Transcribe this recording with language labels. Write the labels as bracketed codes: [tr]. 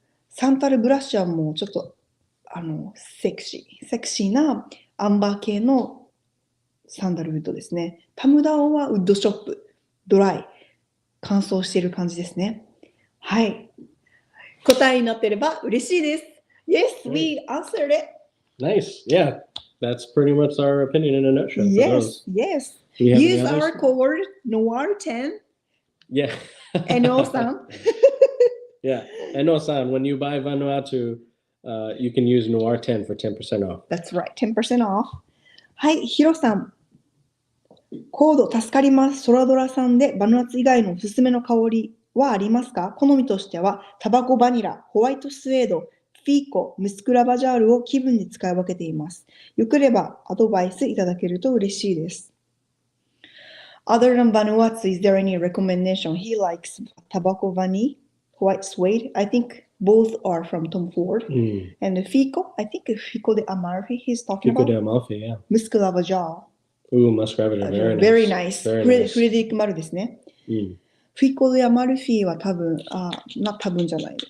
[ja] サンタルブラッシュはもうちょっと、セクシーなアンバー系のサンダルウッドですね。タムダオンはウッドショップ、ドライ、乾燥している感じですね。はい。答えになっていれば嬉しいです。 [en] Yes, we answered it. Nice. Yeah, that's pretty much our opinion in a nutshell. Yes. Use our code NOIR10. Yeah. NO-san. Yeah, NO-san. When you buy Vanuatu, you can use NOIR10 for 10% off. That's right, 10% off. [ja] はい、ヒロさん。コード助かります。ソラドラさんでバヌアツ以外のおすすめの香りはありますか？好みとしてはタバコバニラ、ホワイトスウェード、フィーコ、ムスクラバジャールを気分に使い分けています。よければアドバイスいただけると嬉しいです。 [en] Other than Vanuatu, is there any recommendation? He likes tobacco vanilla, white suede. I think both are from Tom Ford. And the Fico, I think Fico de Amalfi he's talking Fico about. de Amalfi, yeah. Muscovado jar. Ooh, Muscovado, very nice. [ja] フレデリック・マルですね。フィコでアマルフィは多分、多分じゃない。